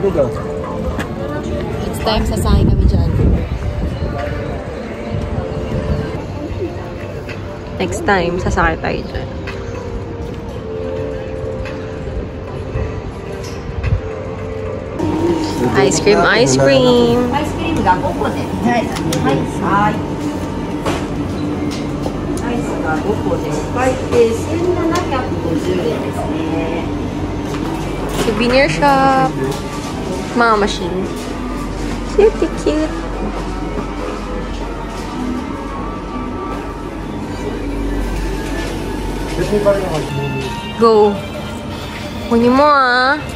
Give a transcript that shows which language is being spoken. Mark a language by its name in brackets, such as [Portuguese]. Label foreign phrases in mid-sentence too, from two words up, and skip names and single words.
[English] Next time, [Filipino] sasakay kami dyan. [English] Next time, [Filipino] sasakay tayo dyan. [English] Ice cream, ice cream. [Japanese] アイスクリームが5個で。はい。はい。アイスが5個で。はい。で、1750円ですね。 [English] Souvenir shop. Mga machine. Cute, cute. Go. [Filipino] Kunin mo ah.